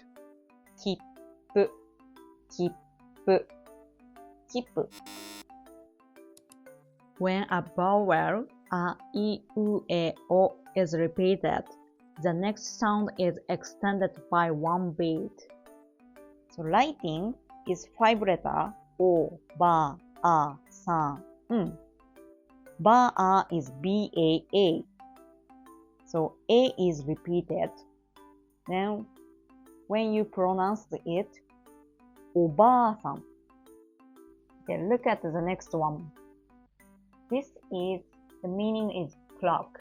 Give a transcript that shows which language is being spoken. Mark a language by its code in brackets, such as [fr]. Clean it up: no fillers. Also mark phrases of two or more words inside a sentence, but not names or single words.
[ja] Kippu, kippu, kippu. [en] When a vowel a, I, U, E, O is repeated, the next sound is extended by one beat. So writing is 5 letter O, ba, a, sa, Ba, a is B, A, A. So A is repeated. Then when you pronounce it, oba-san. Okay, look at the next one. This is, the meaning is clock.